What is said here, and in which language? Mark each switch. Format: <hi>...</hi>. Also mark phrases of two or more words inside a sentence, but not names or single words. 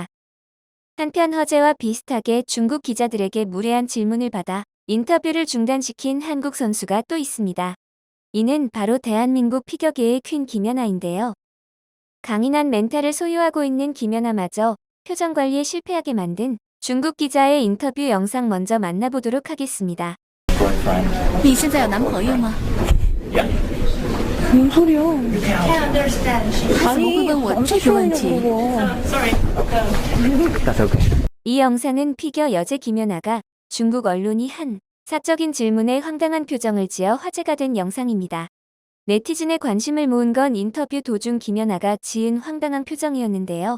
<ko>한편 허재와 비슷하게 중국 기자들에게 무례한 질문을 받아 인터뷰를 중단시킨 한국 선수가 또 있습니다. 이는 바로 대한민국 피겨계의 퀸 김연아인데요. 강인한 멘탈을 소유하고 있는 김연아마저 표정 관리에 실패하게 만든 중국 기자의 인터뷰 영상 먼저 만나보도록 하겠습니다.</ko> <zh>你现在有男朋友吗？</zh> <ko>뭔 소리야?</ko> <zh>他怎么会问我这个问题？</zh> <ko>이 영상은 피겨 여제 김연아가 중국 언론이 한 사적인 질문에 황당한 표정을 지어 화제가 된 영상입니다. 네티즌의 관심을 모은 건 인터뷰 도중 김연아가 지은 황당한 표정이었는데요.</ko>